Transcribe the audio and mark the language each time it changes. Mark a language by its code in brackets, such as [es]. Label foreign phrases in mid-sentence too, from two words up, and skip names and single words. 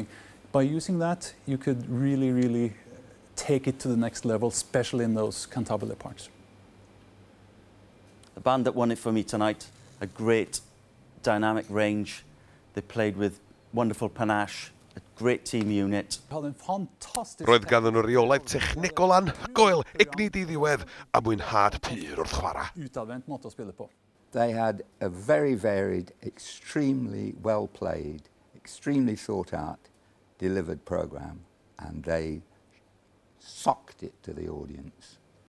[en] By using that, you could really, really take it to the next level, especially in those cantabile parts. The band that won it for me tonight, a great dynamic range. They played with wonderful panache, a great team unit. [cy] Roedd ganddyn nhw reolaeth technegol anhygoel, egni diddiwedd a mwynhad pur wrth chwarae. [en] They had a very varied, extremely well played, extremely thought out, delivered program, and they socked it to the audience.